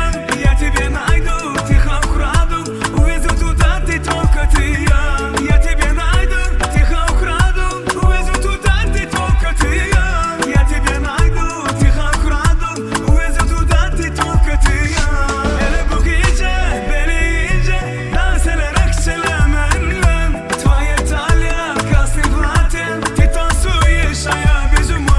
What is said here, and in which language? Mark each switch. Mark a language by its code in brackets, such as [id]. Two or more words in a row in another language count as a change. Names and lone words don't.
[ru] Я тебя найду, тихо украду, увезу туда, где только ты и я. Я тебя найду, тихо украду, увезу туда, где только ты и я. Я тебя найду, тихо украду, увезу туда, где только ты и я. [tr] Hele bu gece beni iyice dans ederek selamınla [ru] Твоя талия, красный платье, ты танцуешь, а я без ума.